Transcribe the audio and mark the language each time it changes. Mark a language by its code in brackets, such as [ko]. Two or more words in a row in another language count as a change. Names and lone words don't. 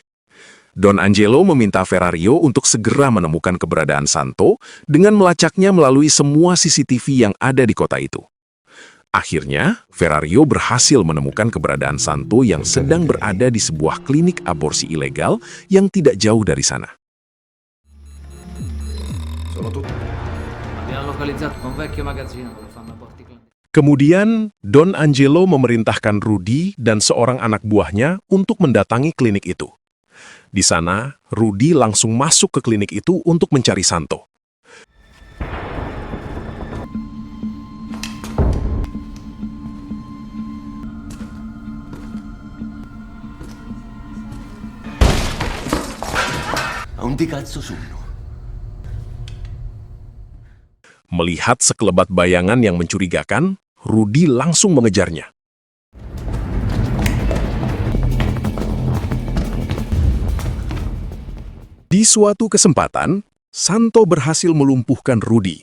[id] Don Angelo meminta Ferrario untuk segera menemukan keberadaan Santo dengan melacaknya melalui semua CCTV yang ada di kota itu. Akhirnya, Ferrario berhasil menemukan keberadaan Santo yang sedang berada di sebuah klinik aborsi ilegal yang tidak jauh dari sana. [it] Abbiamo localizzato un vecchio magazzino dove fanno aborti clandestini. [id] Kemudian, Don Angelo memerintahkan Rudy dan seorang anak buahnya untuk mendatangi klinik itu. Di sana, Rudy langsung masuk ke klinik itu untuk mencari Santo. [it] Non di cazzo sono. [id] Melihat sekelebat bayangan yang mencurigakan, Rudy langsung mengejarnya. Di suatu kesempatan, Santo berhasil melumpuhkan Rudy.